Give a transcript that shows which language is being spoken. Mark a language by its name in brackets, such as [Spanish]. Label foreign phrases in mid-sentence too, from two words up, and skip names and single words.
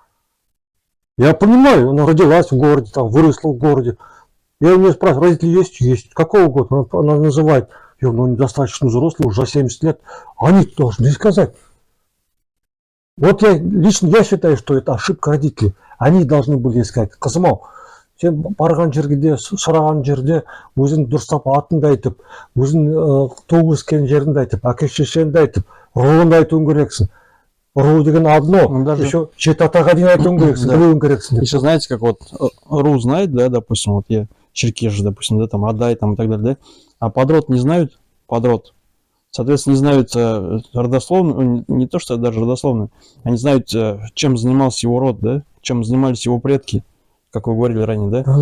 [Russian] Я понимаю, она родилась в городе, там, выросла в городе. Я у нее спрашиваю, родители есть? Есть. Какого года? Она называет. Я говорю, ну, достаточно взрослый, уже 70 лет. Они должны сказать. Вот лично я считаю, что это ошибка родителей. Они должны были сказать, [Kazakh] қызым-ау, сен барған жерде, сұраған жерде өзің дұрыстап атыңды айтып, өзің туып өскен жеріңді айтып, әке шешеңді айтып, руыңды айтуың керексің. Ру деген [Russian] одно, еще [Kazakh] жеті атаға дейін айтуың керексің, білуің керексің. [Russian] Еще знаете, как вот ру знает, да, допустим, вот я черкеш, допустим, да, там, Адай, там, и так далее, да, а подрод не знают, подрод. Соответственно, не знают родословно, не то, что даже родословно, они знают, чем занимался его род, да, чем занимались его предки, как вы говорили ранее, да.